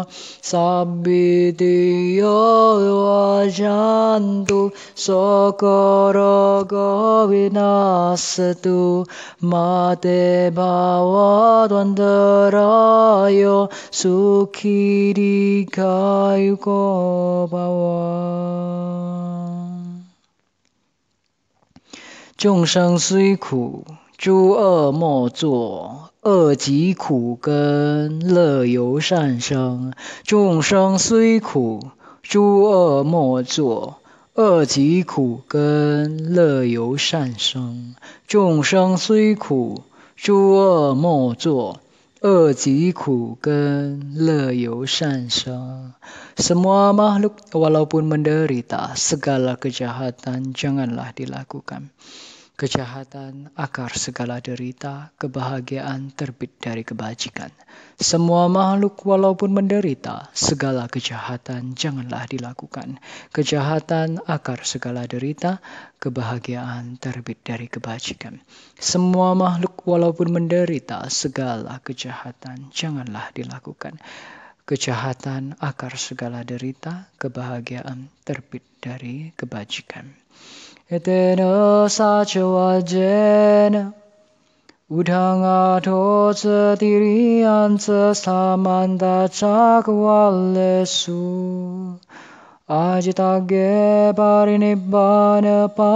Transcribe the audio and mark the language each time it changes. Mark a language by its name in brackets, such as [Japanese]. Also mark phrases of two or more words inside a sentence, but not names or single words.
[Pali] Sabitiyo vivacantu sokorogo vinasatu mate bhavadvandarayo sukhirikayugo bhava. [Chinese] 众生虽苦，诸恶莫作，恶极苦根，乐由善生。众生虽苦，诸恶莫作，恶极苦根，乐由善生。众生虽苦，诸恶莫作，恶极苦根，乐由善生. [Indonesian] Semua makhluk walaupun menderita segala kejahatan janganlah dilakukan. Kejahatan akar segala derita, kebahagiaan terbit dari kebajikan. Semua makhluk walaupun menderita segala kejahatan janganlah dilakukan. Kejahatan akar segala derita, kebahagiaan terbit dari kebajikan. Semua makhluk walaupun menderita segala kejahatan janganlah dilakukan. Kejahatan akar segala derita, kebahagiaan terbit dari kebajikan. [Pali] Etena sacawajena udhangato satiriyansa samanta cakvalesu ajitage parinibbana